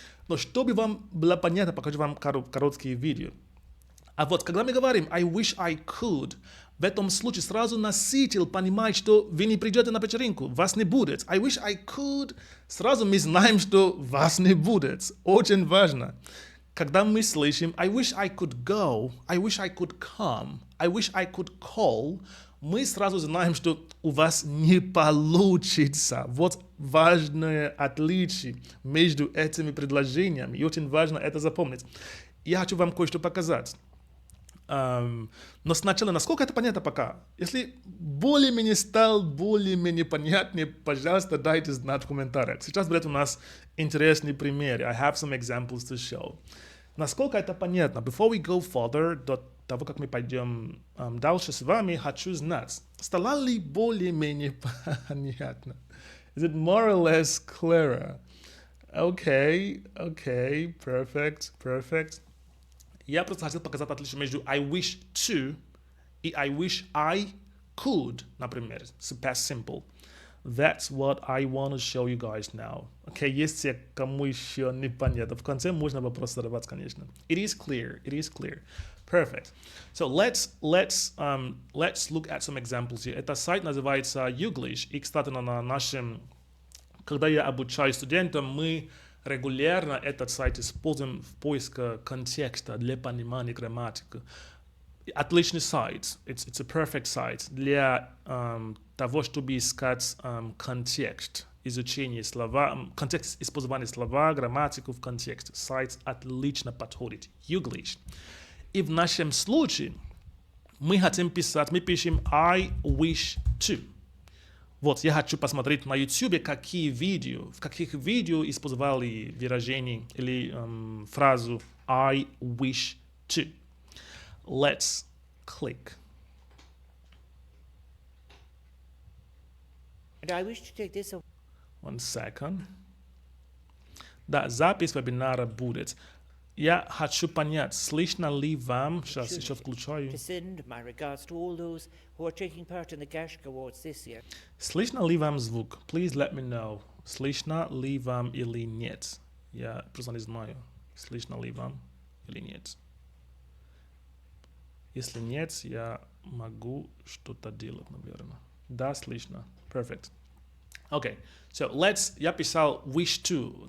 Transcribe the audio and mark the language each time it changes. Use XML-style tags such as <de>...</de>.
<ru>Но чтобы вам было понятно, покажу вам короткие видео. А вот когда мы говорим</ru> <en>I wish I could,</en> <ru>в этом случае сразу носитель понимает, что вы не придете на вечеринку, вас не будет.</ru> <en>I wish I could,</en> <ru>сразу мы знаем, что вас не будет. Очень важно. Когда мы слышим</ru> <en>I wish I could go, I wish I could come, I wish I could call,</en> <ru>мы сразу знаем, что у вас не получится. Вот важное отличие между этими предложениями. И очень важно это запомнить. Я хочу вам кое-что показать. Но сначала, насколько это понятно пока? Если более-менее стал более-менее понятнее, пожалуйста, дайте знать в комментариях. Сейчас будет у нас интересный пример.</ru> <en>I have some examples to show.</en> <ru>Насколько это понятно?</ru> <en>Before we go further,</en> <ru>до того, как мы пойдем дальше с вами, хочу знать, стало ли более-менее понятно?</ru> <en>Is it more or less clearer? Okay, perfect.</en> <ru>Я просто хотел показать отличие между</ru> <en>I wish to</en> <ru>и</ru> <en>I wish I could,</en> <ru>например, с past simple.</ru> <en>That's what I want to show you guys now.</en> <ru>Okay, есть те, кому еще непонятно. В конце можно вопрос задавать, конечно.</ru> <en>It is clear. Perfect. So let's look at some examples here.</en> <ru>Это сайт называется Youglish. И, кстати, на нашем, когда я обучаю студентам, мы регулярно этот сайт используем в поиске контекста для понимания грамматики. Отличный сайт.</ru> <en>It's a perfect site</en> <ru>для того, чтобы искать контекст изучения слова, контекст использования слова, грамматику в контексте. Сайт отлично подходит. Youglish. И в нашем случае мы хотим писать, мы пишем</ru> <en>I wish to.</en> <ru>Вот, я хочу посмотреть на YouTube, в каких видео использовали выражение или фразу</ru> <en>I wish to. Let's click. And I wish to take this. 1 second.</en> <ru>Да, запись вебинара будет. Я хочу понять, слышно ли вам, сейчас еще включаю.</ru> <en>To send my regards to all those who are taking part in the Gashka Awards this year.</en> <ru>Слышно ли вам звук?</ru> <en>Please let me know.</en> <ru>Слышно ли вам или нет? Я просто не знаю, слышно ли вам или нет. Если нет, я могу что-то делать, наверное. Да, слышно. Perfect.</ru> <en>Okay, so</en> <ru>я писал</ru> <en>wish to.</en>